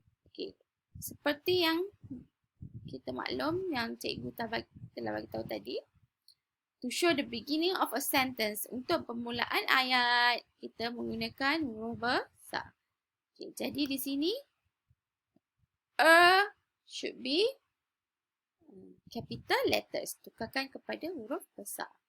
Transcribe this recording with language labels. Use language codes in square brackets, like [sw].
[ms] Okay, seperti yang kita maklum, yang cikgu telah bagi tahu tadi. [en] To show the beginning of a sentence. [ms] Untuk permulaan ayat, kita menggunakan huruf besar. [en] Okay, [ms] jadi di sini, [en] a should be capital letters. [ms] Tukarkan kepada huruf besar.